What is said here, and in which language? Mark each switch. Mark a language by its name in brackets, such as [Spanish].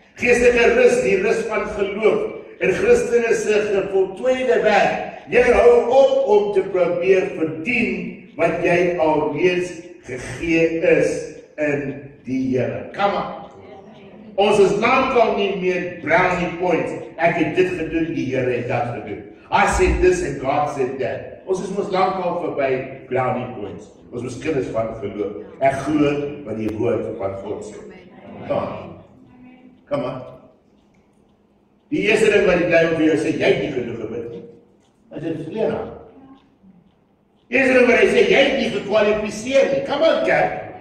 [Afrikaans] Geestelike rus, die rus van geloof, en Christene se voltooide werk. Jy hou op om te probeer verdien wat jy alreeds gegee is in die Here. [English] Come on. [Afrikaans] Ons is lankal nie meer brownie points. Ek het dit gedoen, die Here het dat gedoen. [English] I said this and God said that. [Afrikaans] Ons is mos lankal verby brownie points. Ons is kinders van geloof. Ek glo wat die woord van God sê. [English] Come on. [Afrikaans] Die eerste ding wat die duiwel vir jou sê, jy het nie genoeg gebid nie. As dit is leraar. Die eerste ding wat hy sê, jy het nie gekwalifiseer nie. [English] Come on, [Afrikaans] kerk.